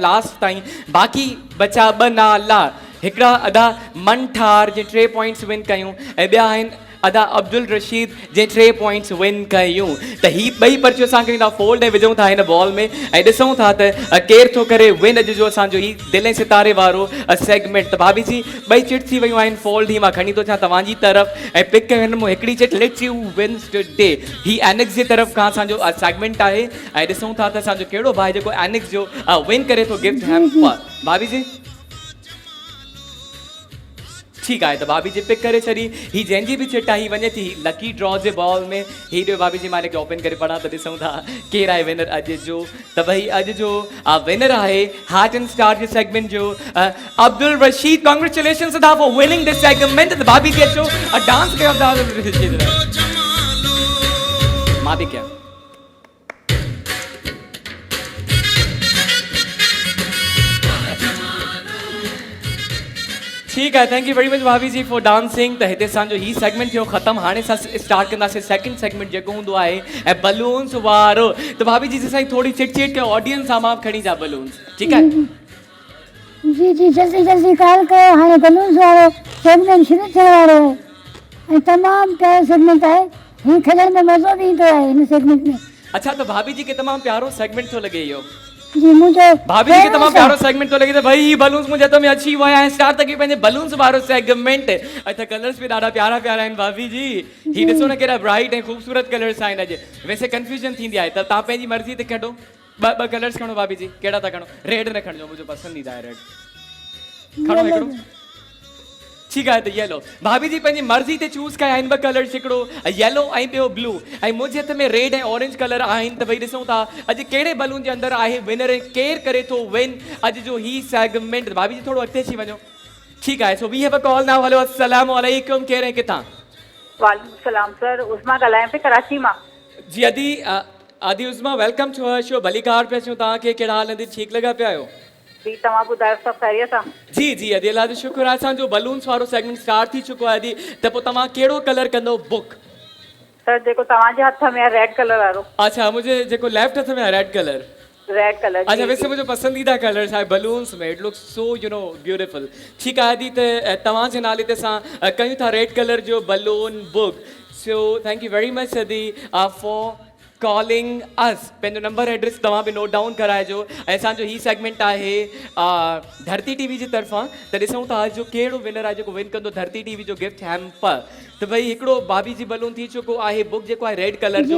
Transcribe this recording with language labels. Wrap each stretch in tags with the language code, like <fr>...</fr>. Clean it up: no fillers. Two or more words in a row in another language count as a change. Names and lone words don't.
<sd>लास्ट ताईं बाक़ी बचा 2 नाला हिकिड़ा अदा मनठार जे 3</sd> <en>points win</en> <sd>कयूं ऐं ॿिया आहिनि अदा अब्दुल रशीद जे 3</sd> <en>points win</en> <sd>कयूं त ही ॿई पर्चियूं असांखे ईंदा फोल्ड ऐं विझूं था हिन बॉल में ऐं ॾिसूं था त केरु थो करे विन अॼु जो असांजो ही दिलि ऐं सितारे वारो सेगमेंट त भाभी जी ॿई चिट थी वियूं आहिनि फोल्ड ही मां खणी थो अचां तव्हांजी तरफ़ ऐं पिक कयूं हिन मां हिकिड़ी चिट</sd> <en>lets you wins today</en> <sd>ही एनिक्स जे तरफ़ खां असांजो सेगमेंट आहे ऐं ॾिसूं था त असांजो कहिड़ो भाई जेको एनिक्स जो विन करे थो</sd> <en>gift hamper</en> <sd>भाभी जी ठीक आहे त भाभी जी पिक करे छॾी ही जंहिंजी बि चिट आहे ही वञे थी</sd> <en>lucky draw</en> <sd>जे बॉल में ही ॾियो भाभी जी मां हिनखे ओपन करे पढ़ां त ॾिसूं था केरु आहे विनर अॼु जो त भई अॼु जो विनर आहे</sd> <en>heart and star</en> <sd>जे सेगमेंट जो अब्दुल रशीद कॉन्ग्रेचुलेशंस अदा</sd> <en>for winning this segment</en> <sd>त भाभी जी अचो डांस कयो अब्दुल रशीद मां बि कयां</sd> <ur>ٹھیک ہے</ur> <en>thank you very much</en> <sd>भाभी जी</sd> <en>for dancing</en> <sd>त हिते असांजो ही सेगमेंट थियो ख़त्म हाणे असां स्टार्ट कंदासीं</sd> <en>second segment</en> <sd>जेको हूंदो आहे ऐं बलून्स वारो त भाभी जी असांजी थोड़ी चिट चिट के ऑडियंस सां मां खणी जा बलून्स</sd> <ur>ٹھیک ہے</ur> <sd>जी जी जल्दी जल्दी कॉल कयो हाणे बलून्स वारो सेगमेंट शुरू थियण वारो आहे ऐं तमामु प्यारो सेगमेंट आहे ही खेॾण में मज़ो बि ईंदो आहे हिन सेगमेंट में अच्छा तो भाभी जी के तमाम प्यारो सेगमेंट थो लगे इहो</sd> <ur>جی مجھے</ur> <sd>भाभी जी के तमाम प्यारो सेगमेंट तो लगे त भाई बलून्स</sd> <ur>مجھے تو میں اچھی ہوا ہے</ur> <sd>स्टार्ट तक पंहिंजे बलून्स वारो सेगमेंट अच्छा कलर्स भी ॾाढा प्यारा प्यारा आहिनि भाभी जी ही ॾिसो न केॾा ब्राइट ऐं खूबसूरत कलर्स आहिनि अॼु वैसे कंफ्यूजन थींदी आहे त तव्हां पंहिंजी मर्ज़ी ते कढो ॿ कलर्स खणो भाभी जी कहिड़ा था खणो रेड न खणिजो मुंहिंजो पसंदीदा आहे रेड खणो हिकिड़ो ठीक आहे त येलो भाभी जी पंहिंजी मर्ज़ी ते चूज़ कया आहिनि 2 कलर्स हिकिड़ो येलो ऐं ॿियो ब्लू ऐं मुंहिंजे हथ में रेड ऐं ऑरेंज कलर आहिनि त भई ॾिसूं था अॼु कहिड़े बलून जे अंदरि आहे विनर ऐं केरु करे थो विन अॼु जो ही सेगमेंट भाभी जी थोरो अॻिते अची वञो ठीक आहे</sd> <en>so we have a call now</en> <sd>हेलो</sd> <ar>السلام عليكم</ar> <sd>केरु ऐं किथां</sd> <ar>وعليكم السلام</ar> <sd>सर उस्मा ॻाल्हायां पई कराची मां जी आदि उस्मा</sd> <en>welcome to our show</en> <sd>भली कार पिया अचूं तव्हांखे कहिड़ा हाल आहिनि ठीकु लॻा पिया आहियो जी तव्हां ॿुधायो सभु ख़ैरियत आहे जी जी अदी अल्लाह जो शुक्र आहे असांजो बलून्स वारो सेगमेंट स्टार्ट थी चुको आहे अदी त पोइ तव्हां कहिड़ो कलर कंदो बुक सर जेको तव्हांजे हथ में आहे</sd> <en>red colour</en> <sd>वारो अच्छा मुंहिंजे जेको लेफ्ट हथ में आहे</sd> <en>red colour red colour</en> <sd>अच्छा वैसे मुंहिंजो पसंदीदा कलर्स आहे बलून्स में</sd> <en>it looks so beautiful</en> <sd>ठीकु आहे आदि त तव्हांजे नाले ते असां कयूं था</sd> <en>red colour</en> <sd>जो बलून बुक</sd> <en>so thank you very much</en> <sd>सदी</sd> <en>for calling us</en> <sd>पंहिंजो नंबर एड्रेस तव्हां बि</sd> <en>note down</en> <sd>कराइजो ऐं असांजो ही सेगमेंट आहे धरती टीवी जी तरफ़ां त ॾिसूं था अॼु जो कहिड़ो विनर आहे जेको विन कंदो धरती टीवी जो</sd> <en>gift hamper</en> <sd>त भई हिकिड़ो भाभी जी बलून थी चुको आहे बुक जेको आहे</sd> <en>red colour</en> <sd>जो</sd>